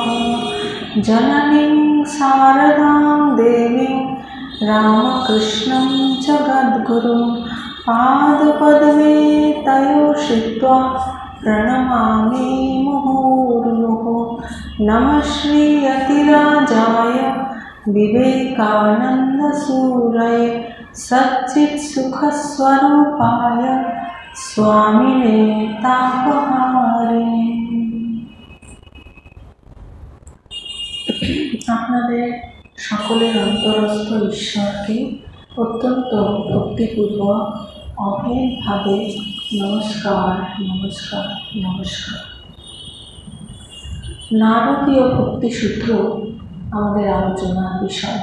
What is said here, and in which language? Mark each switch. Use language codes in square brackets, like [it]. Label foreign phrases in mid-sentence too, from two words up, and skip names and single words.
[sa] जननीं शारदां देवीं रामकृष्णं जगद्गुरुं पादपद्मे तयोषित्वा प्रणमामि मुहुर्मुहुः। नमः श्री यतिराजाय विवेकानन्दसूरये सच्चित्सुखस्वरूपाय स्वामिने तापहारिणे। [bn] আপনাদের সকলের অন্তরস্থ ঈশ্বরকে অত্যন্ত ভক্তিপূর্বক অভেদভাবে নমস্কার নমস্কার নমস্কার। নারদীয় ভক্তিসূত্র আমাদের আলোচনার বিষয়।